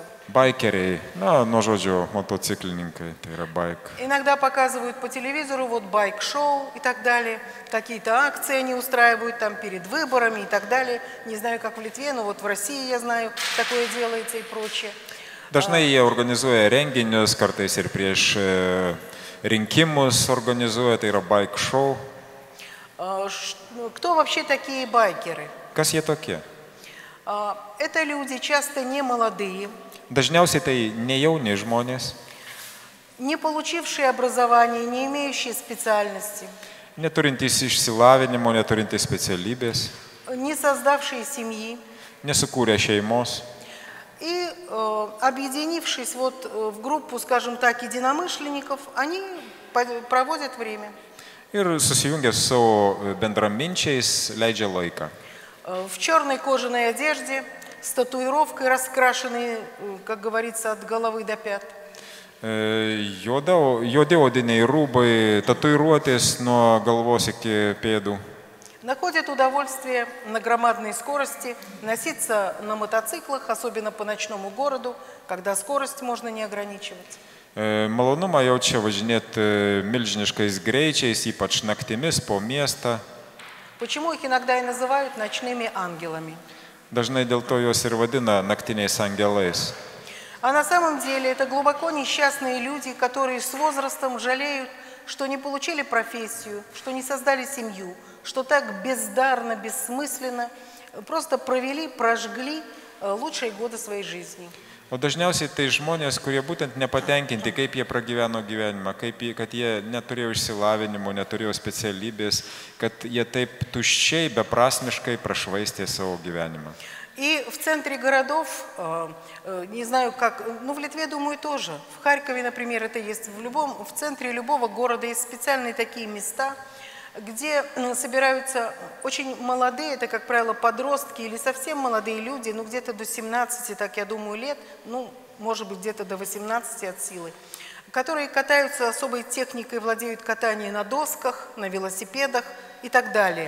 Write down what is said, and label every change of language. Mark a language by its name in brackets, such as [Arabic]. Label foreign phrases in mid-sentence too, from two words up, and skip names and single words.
[Lithuanian] Baikeriai, nuo žodžio motociklininkai, tai yra baik. [Russian] Иногда показывают по телевизору вот байк-шоу и так далее. Какие-то акции они устраивают там перед выборами и так далее. Не знаю, как в Литве, но вот в России, я знаю, такое делается и прочее. [Lithuanian] Dažnai jie organizuoja renginius, kartais ir prieš rinkimus organizuoja, tai yra [English] bike show. [Russian] Кто вообще такие байкеры? [Lithuanian] Kas jie tokie? [Russian] Это люди часто не молодые, [Lithuanian] Dažniausiai tai ne jauni žmonės, [Russian] не получившие образование, не имеющие специальности, [Lithuanian] neturintys išsilavinimo, neturintys specialybės, [Russian] не создавшие семьи. [Lithuanian] nesukūrę šeimos. [Russian] И объединившись вот в группу, скажем так, единомышленников, они проводят время. [Lithuanian] Ir susijungę su savo bendraminčiais leidžia laiką. [Russian] В черной кожаной одежде, с татуировкой, раскрашенной, как говорится, от головы до пят. [Lithuanian] Juodi odiniai rūbai, tatuiruotės nuo galvos iki pėdų. [Russian] Находят удовольствие на громадной скорости носиться на мотоциклах, особенно по ночному городу, когда скорость можно не ограничивать. [Lithuanian] Malonumą jaučia važinėti milžiniškais greičiais, ypač naktimis po miestą. [Russian] Почему их иногда и называют ночными ангелами? [Lithuanian] Dažnai dėl to juos ir vadina naktiniais angelais. [Russian] А на самом деле это глубоко несчастные люди, которые с возрастом жалеют, что не получили профессию, что не создали семью, что так бездарно, бессмысленно просто провели, прожгли лучшие годы своей жизни. [Lithuanian] O dažniausiai tai žmonės, kurie būtent nepatenkinti, kaip jie pragyveno gyvenimą, kad jie neturėjo išsilavinimo, neturėjo specialybės, kad jie taip tuščiai, beprasmiškai prašvaistė savo gyvenimą. [Russian] И в центре городов, не знаю как, ну в Литве, думаю, тоже. В Харькове, например, это есть. В центре любого города есть специальные такие места, где собираются очень молодые, это, как правило, подростки или совсем молодые люди, ну где-то до 17, так я думаю, лет, ну, может быть, где-то до 18 от силы, которые катаются особой техникой, владеют катанием на досках, на велосипедах и так далее.